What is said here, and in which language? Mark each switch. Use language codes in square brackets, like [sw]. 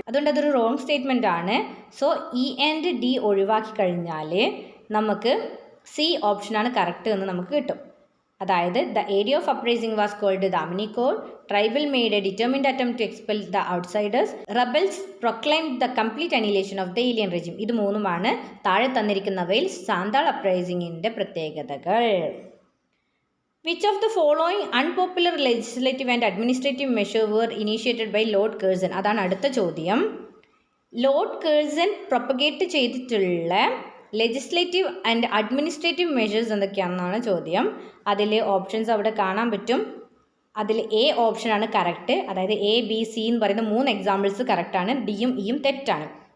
[ml] അതുകൊണ്ട് അതൊരു wrong statement ആണ്. സോ ഇ ആൻഡ് ഡി ഒഴിവാക്കി കഴിഞ്ഞാൽ നമുക്ക് സി ഓപ്ഷനാണ് കറക്റ്റ് എന്ന് നമുക്ക് കിട്ടും. അതായത് [en] The area of uprising was called Damin-i-koh. Tribal made a determined attempt to expel the outsiders. Rebels proclaimed the complete annihilation of the alien regime. [ml] ഇത് മൂന്നുമാണ് താഴെ തന്നിരിക്കുന്നവയിൽ സാന്താൾ അപ്രൈസിംഗിൻ്റെ പ്രത്യേകതകൾ. [en] Which of the following unpopular legislative and administrative measures were initiated by Lord Curzon? [ml] അതാണ് അടുത്ത ചോദ്യം. Lord Kherson propagate ചെയ്തിട്ടുള്ള [en] legislative and administrative measures [ml] എന്തൊക്കെയാണെന്നാണ് ചോദ്യം. അതിൽ ഓപ്ഷൻസ് അവിടെ കാണാൻ പറ്റും. അതിൽ എ ഓപ്ഷനാണ് കറക്റ്റ്. അതായത് എ ബി സി എന്ന് പറയുന്ന 3 എക്സാമ്പിൾസ് കറക്റ്റാണ്. ഡിയും ഇയും തെറ്റാണ്.